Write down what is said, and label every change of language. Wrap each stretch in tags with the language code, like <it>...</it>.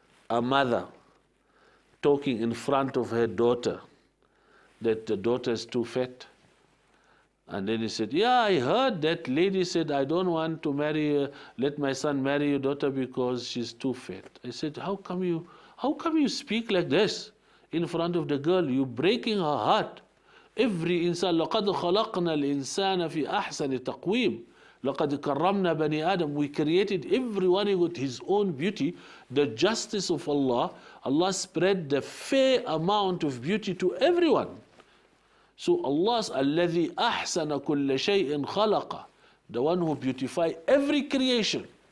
<en>a mother talking in front of her daughter that the daughter is too fat. And then he said, yeah, I heard that lady said, I don't want to let my son marry your daughter because she's too fat. I said, how come you speak like this in front of the girl? You're breaking her heart. Every insan,</en> <ar>لَقَدْ خَلَقْنَا الْإِنسَانَ فِي أَحْسَنِ تَقْوِيمٍ لَقَدْ كَرَّمْنَا بَنِي آدَمَ.</ar> <en>We created everyone with his own beauty. The justice of Allah, Allah spread the fair amount of beauty to everyone. So Allah's</en> <ar>الَّذِي أَحْسَنَ كُلَّ شَيْءٍ خَلَقَ,</ar> <en>the one who beautify every creation.</en>